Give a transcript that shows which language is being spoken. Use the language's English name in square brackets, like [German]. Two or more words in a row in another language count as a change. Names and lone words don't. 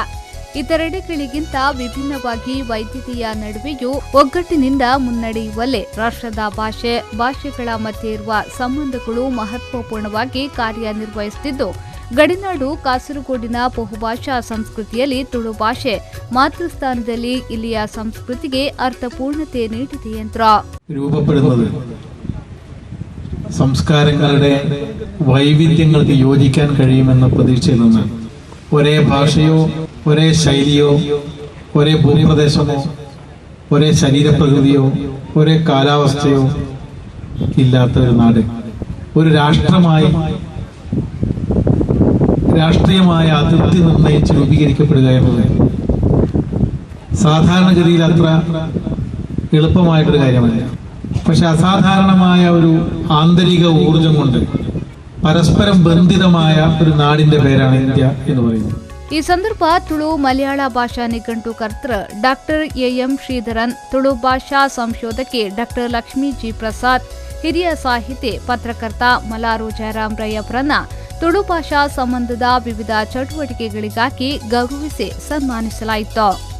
[Kannada] ಇತರೆಡೆಗಳಿಗಿಂತ ವಿಭಿನ್ನವಾಗಿ ವೈವಿಧ್ಯತೆಯ ನಡುವೆಯೂ ಒಗ್ಗಟ್ಟಿನಿಂದ ಮುನ್ನಡೆಯುವಲ್ಲೇ ರಾಷ್ಟ್ರದ ಭಾಷೆಗಳ ಮಧ್ಯೆ ಇರುವ ಸಂಬಂಧಗಳು ಮಹತ್ವಪೂರ್ಣವಾಗಿ ಕಾರ್ಯನಿರ್ವಹಿಸುತ್ತಿದ್ದು, ಗಡಿನಾಡು ಕಾಸರಗೋಡಿನ ಬಹುಭಾಷಾ ಸಂಸ್ಕೃತಿಯಲ್ಲಿ ತುಳು ಭಾಷೆ ಮಾತೃಸ್ಥಾನದಲ್ಲಿ ಇಲ್ಲಿಯ ಸಂಸ್ಕೃತಿಗೆ ಅರ್ಥಪೂರ್ಣತೆ ನೀಡಿದೆ ಎಂದರು. [Malayalam] സംസ്കാരങ്ങളുടെ വൈവിധ്യങ്ങൾക്ക് യോജിക്കാൻ കഴിയുമെന്ന പ്രതീക്ഷയിൽ നിന്ന് ഒരേ ഭാഷയോ ഒരേ ശൈലിയോ ഒരേ ഭൂപ്രദേശമോ ഒരേ ശരീരപ്രകൃതിയോ ഒരേ കാലാവസ്ഥയോ ഇല്ലാത്ത ഒരു നാട് ഒരു രാഷ്ട്രീയമായ അതിർത്തി നിർണയിച്ച് രൂപീകരിക്കപ്പെടുക എന്നത് സാധാരണഗതിയിൽ അത്ര എളുപ്പമായിട്ടൊരു കാര്യമല്ല. പക്ഷെ അസാധാരണമായ ഒരു ആന്തരിക ഊർജം കൊണ്ട് പരസ്പരം ബന്ധിതമായ ഒരു നാടിന്റെ പേരാണ് ഇന്ത്യ എന്ന് പറയുന്നത്. [Kannada] ಈ ಸಂದರ್ಭ ತುಳು ಮಲಯಾಳ ಭಾಷಾ ನಿಘಂಟು ಕರ್ತೃ ಡಾಕ್ಟರ್ ಎಂ ಶ್ರೀಧರನ್, ತುಳು ಭಾಷಾ ಸಂಶೋಧಕಿ ಡಾಕ್ಟರ್ ಲಕ್ಷ್ಮೀ ಜಿ ಪ್ರಸಾದ್, ಹಿರಿಯ ಸಾಹಿತಿ ಪತ್ರಕರ್ತ ಮಲಾರು ಜಯರಾಮ್ ರಯ್ಯವರನ್ನ ತುಳು ಭಾಷಾ ಸಂಬಂಧದ ವಿವಿಧ ಚಟುವಟಿಕೆಗಳಿಗಾಗಿ ಗೌರವಿಸಿ ಸನ್ಮಾನಿಸಲಾಯಿತು.